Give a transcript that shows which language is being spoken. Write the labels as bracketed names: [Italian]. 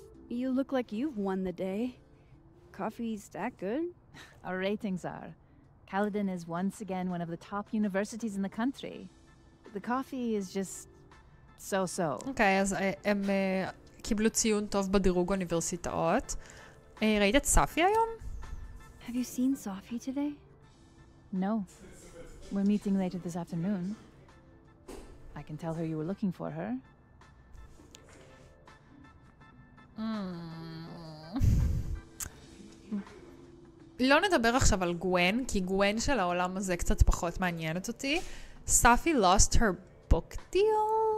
[English] You look like you've won the day. Coffee's that good? Our ratings are. Caledon is once again one of the top universities in the country. The coffee is just so-so. [Hebrew] אוקיי, אז הם קיבלו ציון טוב בדירוג אוניברסיטאות. ראית את ספי היום? [English] Have you seen Safi today? No. We're meeting later this afternoon. I can tell her you were looking for her. [Hebrew] לא נדבר עכשיו על גווין, כי גווין של העולם הזה קצת פחות מעניינת אותי. [English] ספי lost her book deal.